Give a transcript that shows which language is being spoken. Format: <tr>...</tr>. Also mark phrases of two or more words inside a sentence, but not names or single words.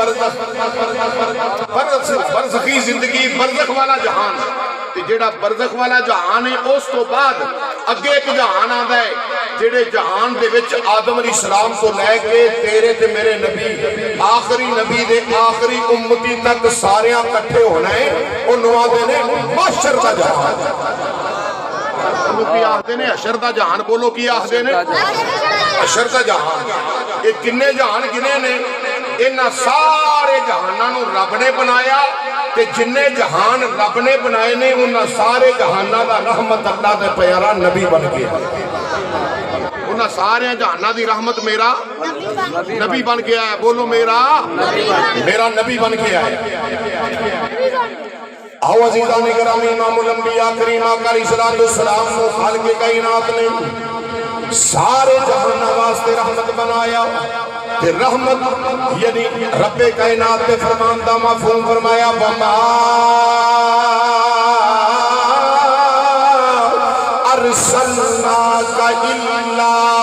<pa>برزخی زندگی برزخ والا جہان جیڑا برزخ والا جہان ہے اس تو بعد اگے ایک جہان آدھا ہے جیڑے جہان دے وچ آدم علیہ السلام کو لے کے تیرے تے میرے نبی آخری نبی دے آخری امتی تک ساریاں کٹھے ہونا ہے انہوں آدھے نے محشر دا جہان انہوں کی آدھے نے حشر دا جہان بولو کی آدھے نے حشر دا جہان ایک کنے جہان گنے نے انہاں سارے جہاناں نو رب نے بنایا تے جننے جہان رب نے بنائے نے انہاں سارے جہاناں دا رحمت اللہ دے پیارا نبی بن گیا انہاں سارے جہاناں دی رحمت میرا نبی بن گیا ہے بولو میرا نبی بن گیا ہے آؤ عزیزان گرامی امام الانبیاء کریم آقا علیہ السلام کو خالق کائنات نے سارے جہان واسطے رحمت بنایا کہ رحمت یعنی رب کائنات نے فرماندہ مفہوم فرمایا</pa> <ar>وما ارسلناک الا</ar>